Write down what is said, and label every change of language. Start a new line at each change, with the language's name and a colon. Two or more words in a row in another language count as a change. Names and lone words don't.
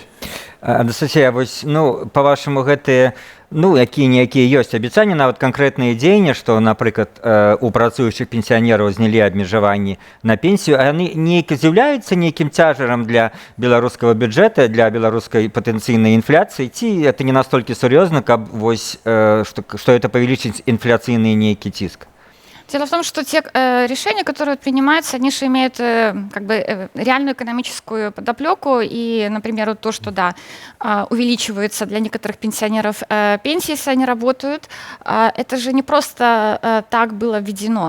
Belarusian: Анастасія, вось, па-вашаму, гэтыя, якія-ніякія ёсць абяцанні, нават канкрэтныя дзеянні, што, напрыклад, у працуючых пенсіянераў знялі абмежаванні на пенсію, а яны неяк з'яўляюцца нейкім цяжарам для беларускага бюджэта, для беларускай патэнцыйнай інфляцыі, ці это не настолькі сур'ёзна, каб вось, што это павелічыць інфляцыйны нейкі ціск?
Russian: Дело в том, что те решения, которые принимаются, они же имеют реальную экономическую подоплеку. И, например, то, что увеличиваются для некоторых пенсионеров пенсии, если они работают, это же не просто так было введено.